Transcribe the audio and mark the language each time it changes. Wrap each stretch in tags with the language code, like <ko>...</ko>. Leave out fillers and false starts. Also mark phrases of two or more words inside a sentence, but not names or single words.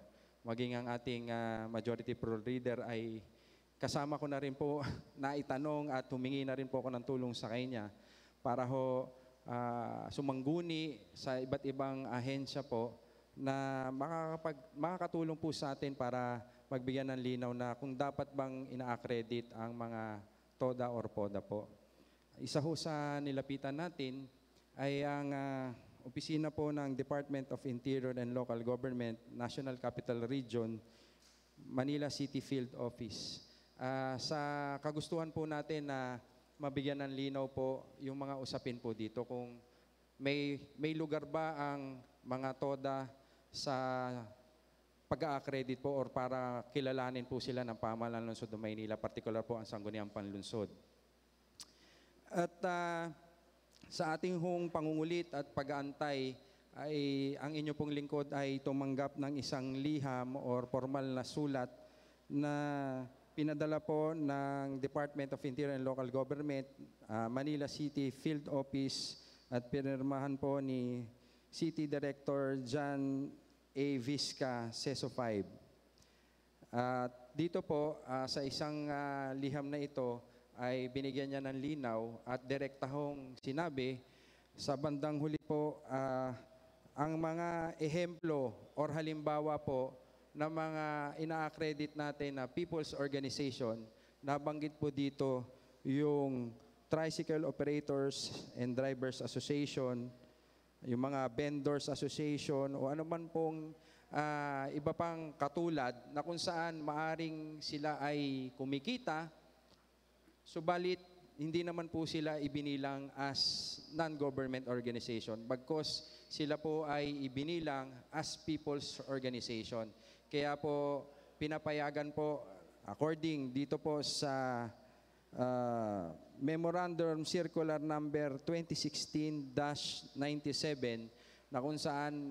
<tl>Maging ang ating</tl> <en>majority proleader</en> <tl>ay kasama ko na rin po na itanong at humingi na rin po ako ng tulong sa kanya para ho sumangguni sa iba't ibang ahensya po na makakatulong po sa atin para magbigyan ng linaw na kung dapat bang ina-accredit ang mga TODA or PODA po. Isa ho sa nilapitan natin ay ang opisina po ng Department of Interior and Local Government, National Capital Region, Manila City Field Office. Sa kagustuhan po natin na mabigyan ng linaw po yung mga usapin po dito kung may lugar ba ang mga TODA sa pag-a-accredit po or para kilalanin po sila ng pamahalaan ng Lungsod ng Maynila, particular po ang Sangguniang Panlunsod. At sa ating hong pangungulit at pag-aantay ay ang inyo pong lingkod ay tumanggap ng isang liham or formal na sulat na pinadala po ng Department of Interior and Local Government, Manila City Field Office, at pinirmahan po ni City Director John A. Vizca, CESO 5. Dito po, sa isang liham na ito, ay binigyan niya ng linaw at direktahong sinabi sa bandang huli po, ang mga ehemplo or halimbawa po na mga ina-accredit natin na</tl> <en>people's organization,</en> <tl>nabanggit po dito yung Tricycle Operators and Drivers Association, yung mga Vendors Association, o ano man pong iba pang katulad na kung saan maaring sila ay kumikita, subalit hindi naman po sila ibinilang</tl> <en>as non-government organization,</en> <tl>bagkos sila po ay ibinilang</tl> <en>as people's organization.</en> <tl>Kaya po, pinapayagan po, according dito po sa Memorandum Circular Number 2016-97, na kung saan</tl>